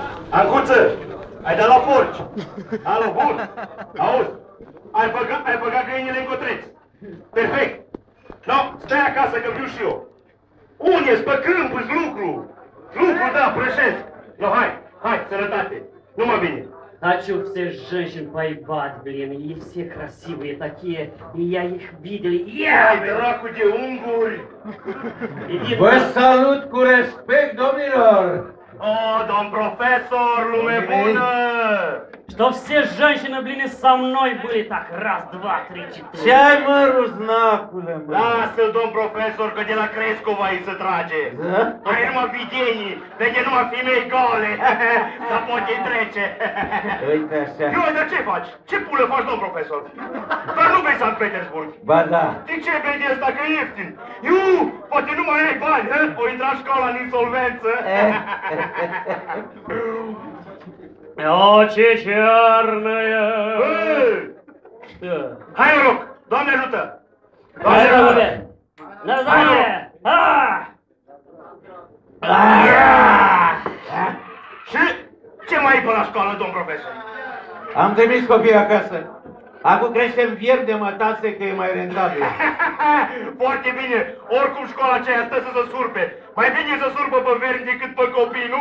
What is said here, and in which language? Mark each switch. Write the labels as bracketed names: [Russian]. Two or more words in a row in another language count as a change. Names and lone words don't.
[Romanian] Ancuță, ai dat la porci. Alo, bun. Auzi, ai băgat găinile în cotreț. Perfect. No, stai acasă că viu și eu. Unde-s pe câmp, îți lucru. Lucru, da, prășesc. No, hai, sănătate. Numai bine. [Russian] Хочу всех женщин поебать, блин, и все красивые такие, и я их видел, [Romanian] Ai dracu de unguri! Vă salut cu respect, domnilor! O, domn profesor, lume bună! [Russian] Что все женщины, блин, со mной были так, раз, два, три, четыре. [Romanian] Ce-ai, mă, ruznacule, mă? Lasă-l, domn profesor, că de la Crescova îi se trage. Da? Ai numai videnii, vede numai femei gole, dar poate trece. Uite așa. Eu, dar ce faci? Ce pulă faci, domn profesor? Dar nu bei Sankt Petersburg. Ba da. De ce bei de asta, că e ieftin? Iu, poate nu mai ai bani, hă? O intra școala în insolvență. [Russian] О, черная! Что? [Romanian] Hai, noroc! Doamne ajută! [Russian] На здоровье! На здоровье! [Romanian] Și ce mai e pe la școală, domn profesor? Am trimis copiii acasă. Acum creștem vierbi de mătase că e mai rentabil. Foarte bine! Oricum școala aceea stă să se surpe. Mai bine să surpă pe vermi decât pe copii, nu?